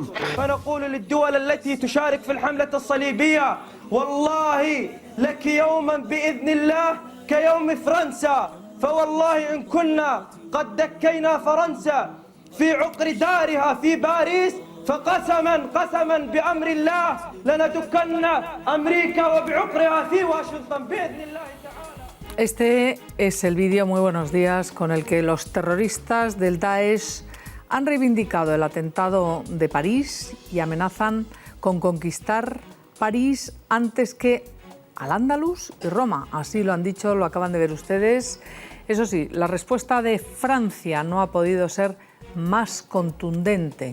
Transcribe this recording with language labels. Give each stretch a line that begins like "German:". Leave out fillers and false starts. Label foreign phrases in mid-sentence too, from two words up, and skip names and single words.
Arabic: فنقول للدول التي تشارك في الحملة الصليبية والله لك يوما بإذن الله كيوم فرنسا، فوالله إن كنا قد دكينا فرنسا في عقر دارها في باريس فقسما بأمر الله لندكن أمريكا وبعقرها في واشنطن بإذن الله تعالى.
Spanish: Este es el vídeo, muy buenos días, con el que los terroristas del Daesh han reivindicado el atentado de París y amenazan con conquistar París antes que Al-Ándalus y Roma. Así lo han dicho, lo acaban de ver ustedes. Eso sí, la respuesta de Francia no ha podido ser más contundente.